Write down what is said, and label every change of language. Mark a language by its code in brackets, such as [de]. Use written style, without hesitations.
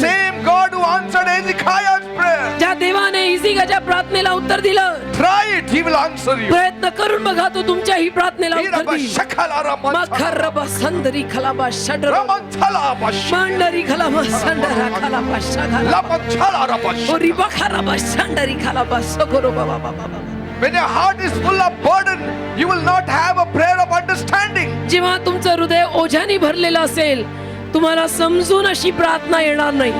[en] same God who answered Hezekiah's prayer. [mr] ज्या देवाने हिजकियाच्या प्रार्थनेला उत्तर दिलं, [en] Try it, He will answer you. [mr] प्रयत्न करून बघा तो तुमच्या ही प्रार्थनेला उत्तर देईल. मखरबा संदरी खलाबा शडर मंडरी खलाबा संडरा खलाबा शगला ओरी बखरबा संडरी खलाबा सगोरो बाबा बाबा. [en] When your heart is full of burden, you will not have a prayer of understanding. [mr] जेव्हा तुमचं हृदय ओझ्याने भरलेलं असेल, तुम्हाला समजून अशी प्रार्थना येणार नाही.